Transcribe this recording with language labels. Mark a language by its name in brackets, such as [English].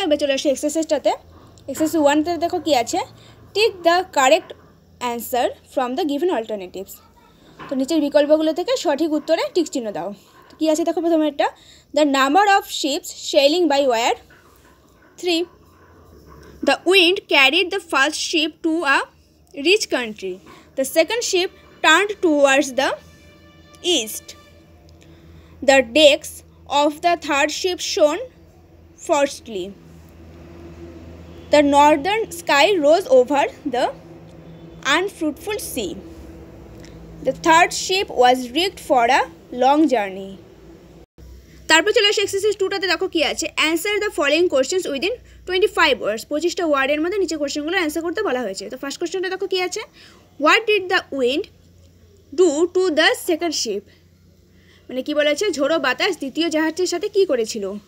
[Bangla] এবার চলে আসে এক্সারসাইজটাতে। এক্সারসাইজ 1তে দেখো কী আছে, [English] Tick the correct answer from the given alternatives. [Bangla] তো নিচের বিকল্পগুলো থেকে সঠিক উত্তরে টিক চিহ্ন দাও। তো কী আছে দেখো, প্রথমে একটা, [English] The number of ships sailing by were 3. The wind carried the first ship to a rich country. The second ship turned towards the east. The decks of the third ship shone frostily. The northern sky rose over the unfruitful sea. The third ship was rigged for a long journey. [Bangla] তারপর চলে আসে exercise 2টাতে, দেখো কী আছে, [English] Answer the following questions within 25 words. [Bangla] 25টা ওয়ার্ডের মধ্যে নিচে কোয়েশ্চেনগুলো answer করতে বলা হয়েছে। তো ফার্স্ট কোয়েশ্চেনটা দেখো কী আছে, [English] what did the wind do to the second ship, [Bangla] মানে কী বলেছে, ঝোড়ো বাতাস দ্বিতীয় জাহাজটির সাথে কী করেছিল।